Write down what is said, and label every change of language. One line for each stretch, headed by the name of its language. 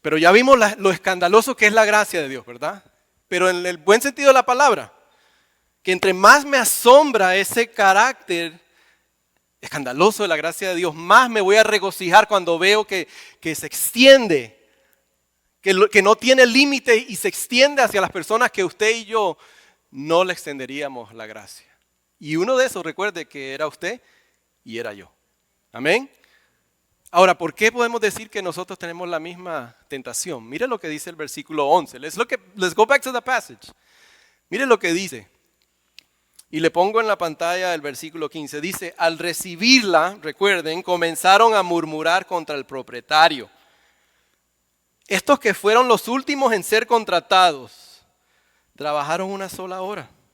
Spanish: Pero ya vimos lo escandaloso que es la gracia de Dios, ¿verdad? Pero en el buen sentido de la palabra, que entre más me asombra ese carácter escandaloso de la gracia de Dios, más me voy a regocijar cuando veo que se extiende, que no tiene límite y se extiende hacia las personas que usted y yo no le extenderíamos la gracia. Y uno de esos, recuerde que era usted y era yo. Amén. Ahora, ¿por qué podemos decir que nosotros tenemos la misma tentación? Mire lo que dice el versículo 11.
English: Let's go back to the passage.
Spanish: Mire lo que dice. Y le pongo en la pantalla el versículo 15. Dice, al recibirla, recuerden, comenzaron a murmurar contra el propietario. Estos que fueron los últimos en ser contratados, trabajaron una sola hora.